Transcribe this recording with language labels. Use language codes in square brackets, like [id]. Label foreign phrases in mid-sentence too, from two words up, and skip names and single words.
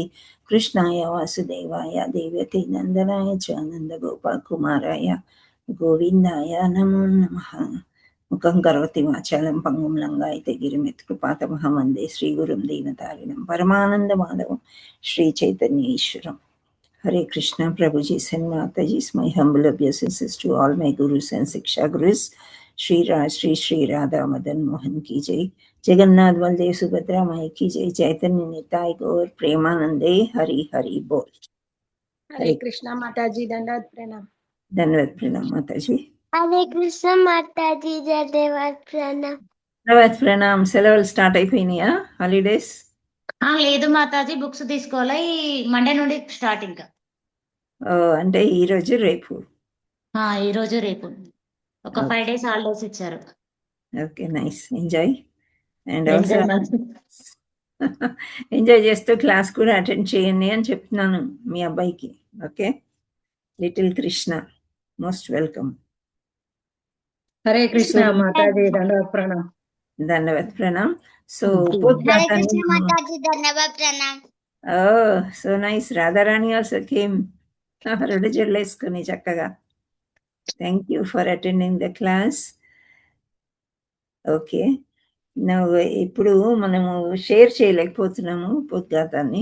[sa] कृष्णाय वासुदेवाय देवकी नन्दनाय च नन्दगोपकुमाराय गोविन्दाय नमो नमः. मुखं करोति वाचालं पङ्गुं लङ्घयते गिरिमित्कृपातमहं वन्दे श्रीगुरुं दीनतारिणं परमानन्दमाधवं श्रीचैतन्येश्वरम्. [en] Hare Krishna, Prabhuji and Mataji, my humble obeisances to all my gurus and Siksha Gurus. [hi] श्री राज, श्री राधा मदन मोहन की जय. जगन्नाथ बलदेव सुभद्रा माई की जय। चैतन्य निताई गौर प्रेमानंदे हरि हरि बोल. हरे कृष्ण माता जी, धन्यवाद प्रणाम। धन्यवाद प्रणाम माताजी. हरे कृष्ण माता जी, धन्यवाद प्रणाम। धन्यवाद प्रणाम. [te] సెలవులు స్టార్ట్ అయిపోయినాయా? హాలిడేస్ లేదు మాతాజీ, బుక్స్ తీసుకోవాలి. ఈ మండే నుండి స్టార్ట్. ఇంకా అంటే ఈ రోజు రేపు? ఈ రోజు రేపు ఒక 5 [en] days holidays [te] ఇచ్చారు. [en] okay, nice. enjoy. and also enjoy [te] చేస్తూ క్లాస్ కూడా అటెండ్ చేయండి అని చెప్తున్నాను మీ అబ్బాయికి. [en] okay, little Krishna most welcome. [hi] हरे कृष्ण माता जी, धन्यवाद प्रणाम। धन्यवाद प्रणाम. సో हरे कृष्ण माता जी, धन्यवाद प्रणाम। [en] so nice. [te] రాధారాణి [en] also came, [te] రెండు జల్లేసుకుని చక్కగా. [en] thank you for attending the class. [te] ఓకే, ఇప్పుడు మనము షేర్ చేయలేకపోతున్నాము ఉపోద్ఘాతాన్ని.